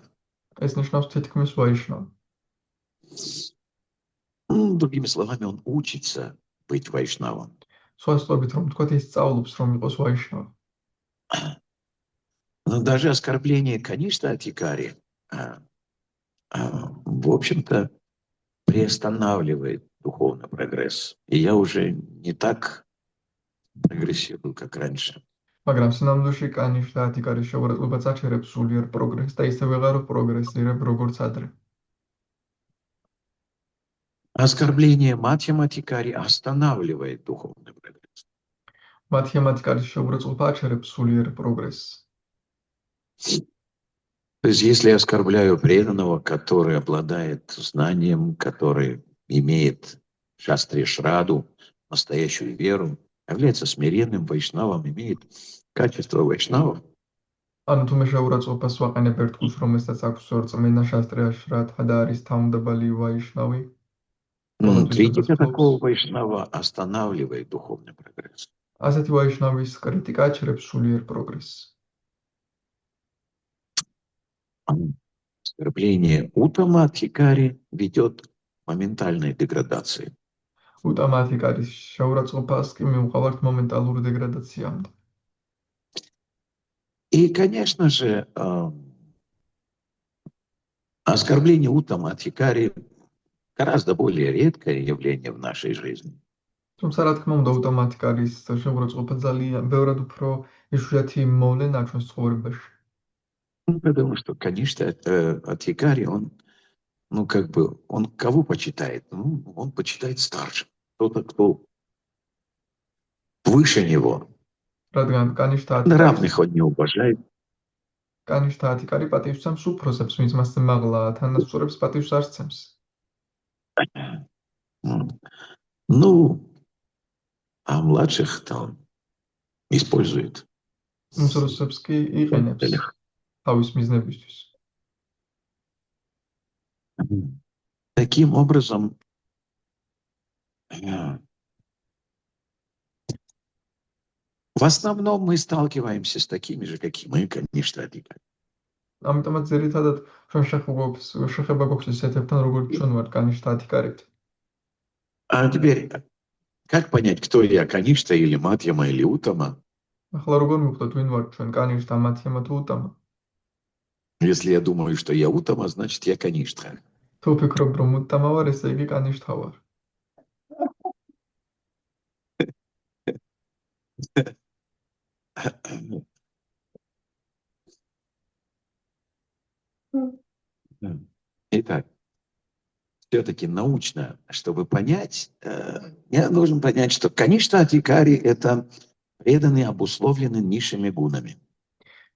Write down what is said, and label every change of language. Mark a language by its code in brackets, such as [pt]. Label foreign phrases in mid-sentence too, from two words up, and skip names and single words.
[ka] ეს ნიშნავს თითქმის ვაიშნავი. [ru] Другими словами, он учится быть вайшнавом. [ka] სხვა словებით რომ ვთქვათ, ის სწავლობს რომ იყოს ვაიშნავი. [ru] Но даже оскорбление Каништа Адхикари, в общем-то, приостанавливает духовный прогресс. И я уже не так прогрессирую, как раньше. [ka] მაგრამ სინამდვილეში კანიშთა ათიკარის შეურაცხყოფა აჩერებს სულიერ პროგრესს და ისე ვეღარ პროგრესირებ როგორც ადრე. [ru] Оскорбление Мадхьяматхикари останавливает духовный прогресс. [ka] მათემატიკარის შეურაცხყოფა აჩერებს სულიერ პროგრესს. [ru] То есть, если я оскорбляю преданного, который обладает знанием, который имеет шастри шраду, настоящую веру, является смиренным вайшнавом, имеет качество вайшнавов, [ka] ანუ თუ მე შეურაცხყოფას ვაყენებ ერთგულს, რომელსაც აქვს რწმენა შასტრია შრადჰა და არის თავმდაბალი ვაიშნავი, [ru] критика такого вайшнава останавливает духовный прогресс. [ka] ასეთი ვაიშნავის კრიტიკა აჩერებს სულიერ პროგრესს. [ru] Оскорбление Уттама Адхикари ведет к моментальной деградации. [ka] Уттама Адхикаრის შეურაცხყოფას კი მივყავართ მომენტალური დეგრადაციამდე. [ru] И, конечно же, оскорбление Уттама Адхикари гораздо более редкое явление в нашей жизни. [ka] თუმცა რა თქმა უნდა, Уттама Адхикаრის შეურაცხყოფა ძალიან ბევრად უფრო იშვიათი მოვლენა ჩვენს ცხოვრებაში. [ru] Потому что, конечно, Адхикари, он, он кого почитает? Он почитает старшим. Кто-то, кто выше него. [ka] რადგან კანიშთა [ru] Равных он не уважает. [ka] კანიშთა ათიკარი პატივს სცემს უფროსებს, ვინც მასზე მაღლაა, თანასწორებს პატივს არ სცემს. [ru] А младших там использует. [ka] უმცროსებს კი იყენებს თავის მიზნებისთვის. [ru] Таким образом, в основном мы сталкиваемся с такими же, как и мы, конечно, Адхикари. [ka] ამიტომაც ძირითადად ჩვენ შეხება გვაქვს ისეთებთან, როგორც ჩვენ ვართ კანიშთა ათიკარით. [ru] А теперь, как понять, кто я, Каништа или Мадхьяма или Уттама? [ka] ახლა როგორ მივხვდეთ, ვინ ვართ ჩვენ, კანიშთა, მათჰიამა თუ უტამა? [ru] Если я думаю, что я Уттама, значит, я Каништха. [ka] თუ ვფიქრობ, რომ უტამა ვარ, ესე იგი კანიშთა ვარ. [ru] Итак, все-таки научно, чтобы понять, я должен понять, что, конечно, Адхикари — это преданные, обусловлены низшими гунами.